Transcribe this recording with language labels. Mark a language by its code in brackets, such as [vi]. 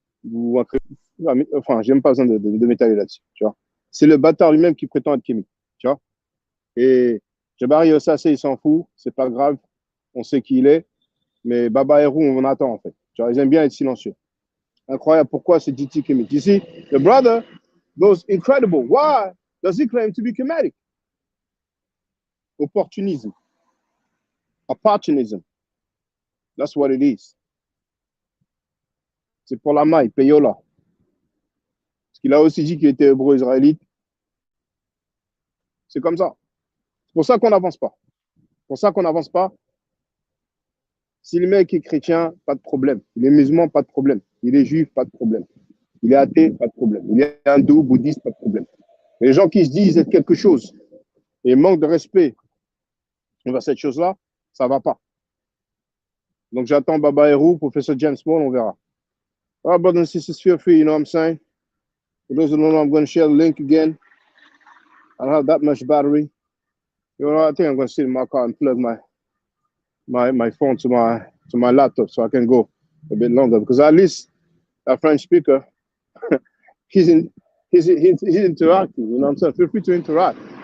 [fr] Ou enfin, j'ai même pas besoin de m'étaler là-dessus, tu vois. C'est le bâtard lui-même qui prétend être Kemetic, tu vois. Et Jabari Ossase, il s'en fout, c'est pas grave, on sait qui il est, mais Baba Herou, on en attend en fait. Tu vois, ils aiment bien être silencieux. Incroyable, pourquoi c'est DT Kemetic? [en] You see, the brother goes incredible. Why does he claim to be Kemetic? Opportunism. Opportunism. That's what it is. [fr] C'est pour la maille, payola. Parce qu'il a aussi dit qu'il était hébreu-israélite. C'est comme ça. C'est pour ça qu'on n'avance pas. C'est pour ça qu'on n'avance pas. Si le mec est chrétien, pas de problème. Il est musulman, pas de problème. Il est juif, pas de problème. Il est athée, pas de problème. Il est hindou, bouddhiste, pas de problème. Les gens qui se disent être quelque chose et manquent de respect envers cette chose-là, ça va pas. Donc j'attends Baba Herou, professeur James Small, on verra. [en] All right, brothers and sisters, feel free, you know what I'm saying? For those who don't know, I'm going to share the link again. I don't have that much battery. You know, I think I'm going to sit in my car and plug my phone to my laptop so I can go a bit longer, because at least that French speaker, he's interacting, you know what I'm saying? Feel free to interact.